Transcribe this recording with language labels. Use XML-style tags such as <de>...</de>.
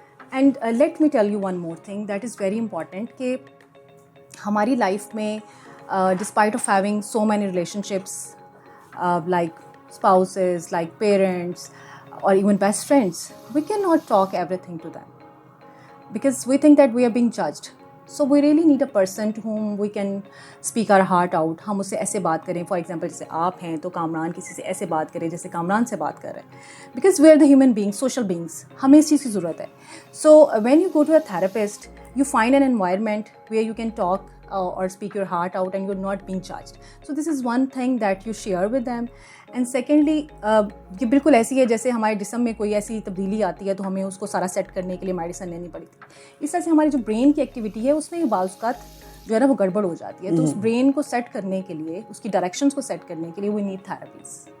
<en>and let me tell you one more thing that is very important</en> <ur>کہ ہماری life میں</ur> <en>Despite of having so many relationships like spouses, like parents, or even best friends, we cannot talk everything to them because we think that we are being judged. So we really need a person to whom we can speak our heart out.</en> <ur>ہم اس سے ایسے بات کریں,</ur> <en>for example</en> <ur>جیسے آپ ہیں تو کامران کسی سے ایسے بات کریں جیسے کامران سے بات کر رہے ہیں,</ur> <en>because we are the human beings, social beings,</en> <ur>ہمیں اس چیز کی ضرورت ہے.</ur> <en>So when you go to a therapist you find an environment where you can talk or speak your heart out and you're not being judged. So this is one thing that you share with them. And secondly,</en> <ur>یہ بالکل ایسی ہے جیسے ہمارے جسم میں کوئی ایسی تبدیلی آتی ہے تو ہمیں اس کو سارا سیٹ کرنے کے لیے میڈیسن لینی پڑتی ہے. اس طرح سے ہماری جو برین کی ایکٹیویٹی ہے اس میں بھی بعض اوقات جو ہے نا وہ گڑبڑ ہو جاتی ہے. تو اس برین کو سیٹ کرنے کے لیے, اس کی ڈائریکشنس کو سیٹ کرنے کے لیے</ur> <en>We need therapies.</en>